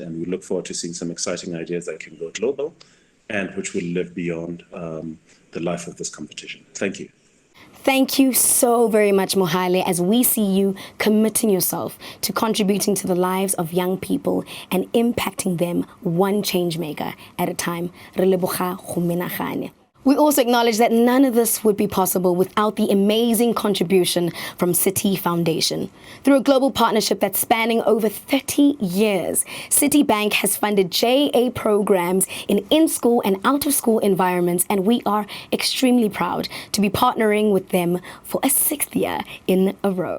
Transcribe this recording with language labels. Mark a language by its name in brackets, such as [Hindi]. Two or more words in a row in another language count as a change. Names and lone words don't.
[English] And we look forward to seeing some exciting ideas that can go global and which will live beyond the life of this competition. Thank you. Thank you so very much, Mohale, as we see you committing yourself to contributing to the lives of young people and impacting them one change maker at a time. [Tswana] Re leboga go menagane. [English] We also acknowledge that none of this would be possible without the amazing contribution from Citi Foundation. Through a global partnership that's spanning over 30 years, Citibank has funded JA programs in in-school and out-of-school environments, and we are extremely proud to be partnering with them for a 6th year in a row.